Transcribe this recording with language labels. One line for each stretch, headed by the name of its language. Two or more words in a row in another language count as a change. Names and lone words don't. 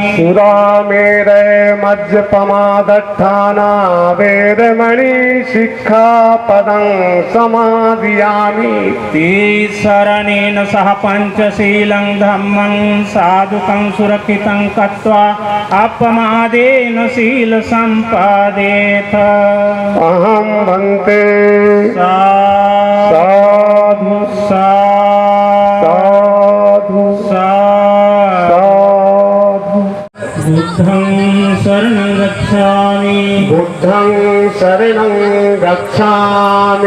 Pali: सुरामेरय मज्जपमादट्ठाना वेरमणि सिक्खापदं समादयामि शरणेन सह पंचशीलं धम्मं साधुकं सुरक्षितं कृत्वा अपमादेन शील सम्पादेत अहं भन्ते साधु साधु साधु बुद्धं शरणं गच्छामि बुद्धं शरणं गच्छामि